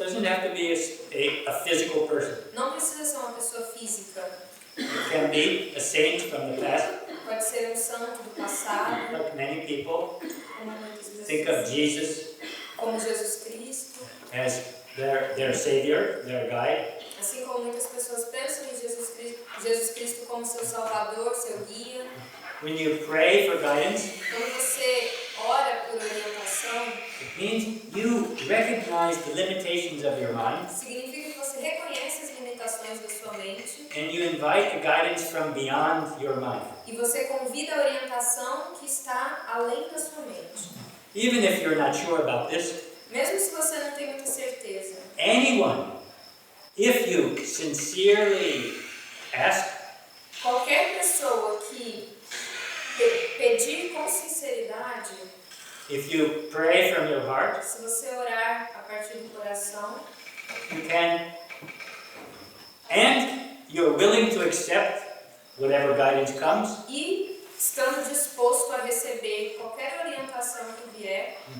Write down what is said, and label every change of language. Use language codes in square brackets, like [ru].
[en] doesn't have to be a physical person. [pt] Não precisa ser uma pessoa física. [en] It can be a saint from the past, [pt] Pode ser um santo do passado, [en] like many people. [pt] como muitas [en] Think of [pt] vezes, [en] Jesus [pt] como Jesus Cristo. [en] as their savior, their guide. [pt] Assim como muitas pessoas pensam em Jesus Cristo como seu salvador, seu guia. [en] When you pray for guidance, [pt] Quando você ora por orientação, [en] it means you recognize the limitations of your mind, [pt] significa que você reconhece as limitações da sua mente [en] and you invite the guidance from beyond your mind. [pt] e você convida a orientação que está além da sua mente. [en] Even if you're not sure about this, [pt] Mesmo se você não tem muita certeza, [en] anyone, if you sincerely ask, [pt] qualquer pessoa que pedir com sinceridade, [en] if you pray from your heart, [pt] se você orar a partir do coração, [en] you can, and you're willing to accept whatever guidance comes, [pt] e estando disposto a receber qualquer orientação que vier,